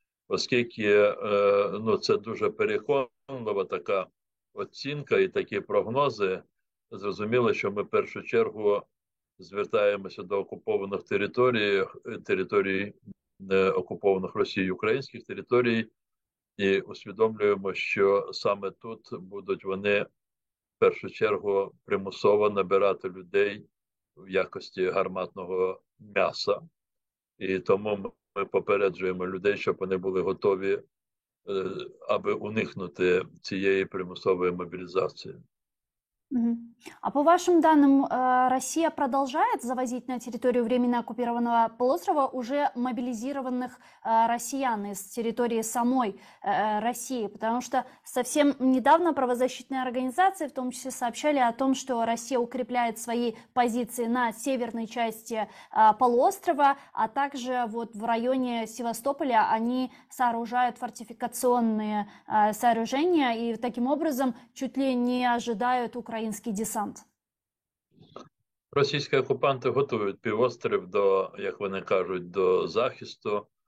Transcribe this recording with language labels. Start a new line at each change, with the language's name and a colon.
Ukrainian: Оскільки це дуже переконлива така оцінка і такі прогнози, зрозуміло, що ми в першу чергу звертаємося до окупованих територій окупованих Росією, українських територій, і усвідомлюємо, що саме тут будуть вони в першу чергу примусово набирати людей в якості гарматного м'яса. І тому ми попереджуємо людей, щоб вони були готові, аби уникнути цієї примусової мобілізації.
Russian: А по вашим данным, Россия продолжает завозить на территорию временно оккупированного полуострова уже мобилизированных россиян из территории самой России? Потому что совсем недавно правозащитные организации, в том числе, сообщали о том, что Россия укрепляет свои позиции на северной части полуострова, а также вот в районе Севастополя они сооружают фортификационные сооружения и таким образом чуть ли не ожидают
Ukrainian: український десант. Російські окупанти готують півострів до, як вони кажуть, до захисту.